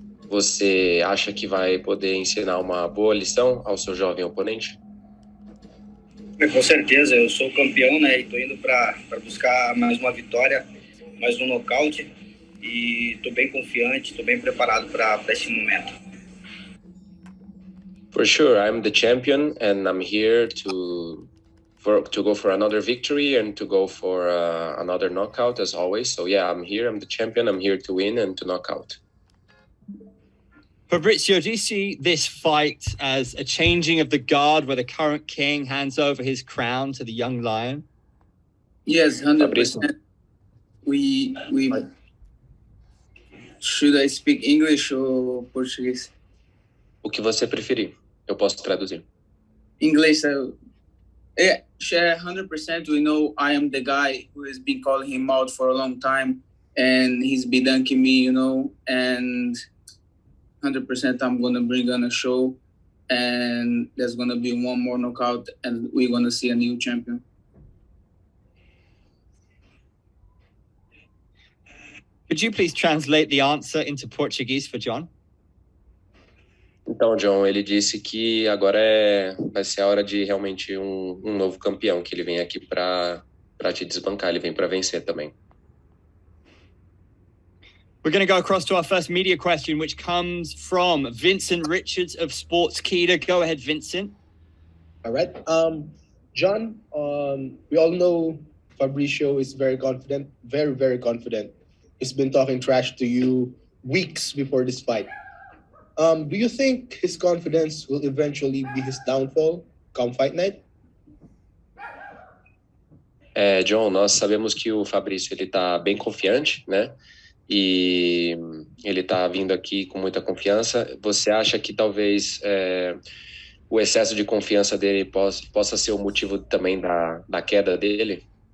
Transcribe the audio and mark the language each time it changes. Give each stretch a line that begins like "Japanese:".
Portuguese: Você acha que vai poder ensinar uma boa lição ao seu jovem oponente? Com certeza, eu sou campeão, né? E tô indo para buscar mais uma vitória, mais um nocaute. E tô bem confiante, tô bem preparado para esse momento.
English: For sure, I'm the champion and I'm here to go for another victory and to go for another knockout as always. So yeah, I'm here, I'm the champion, I'm here to win and to knock out. Fabricio, do you see this fight as a changing of the guard where the current king hands over his crown to the young lion? Yes, 100%. We should I speak English or Portuguese?
Portuguese: O que você preferir, eu posso traduzir.
English: English, yeah, 100%. We know I am the guy who has been calling him out for a long time, and he's been dunking me, and 100% I'm gonna bring on a show, and there's gonna be one more knockout, and we're gonna see a new champion. Could you please translate the answer into Portuguese for John?
Portuguese: Então, John, ele disse que agora vai ser a hora de realmente um novo campeão, que ele vem aqui para te desbancar, ele vem para vencer também.
English: We're going to go across to our first media question, which comes from Vincent Richards of Sportskeeda. Go ahead, Vincent. All right. John, we all know Fabricio is very confident, very, very confident. He's been talking trash to you weeks before this fight. Do you think his confidence will eventually be his downfall come fight night?
Portuguese: John, nós sabemos que o Fabrício ele tá bem confiante, né? E ele tá vindo aqui com muita confiança. Você acha que talvez o excesso de confiança dele possa ser o motivo também da queda dele?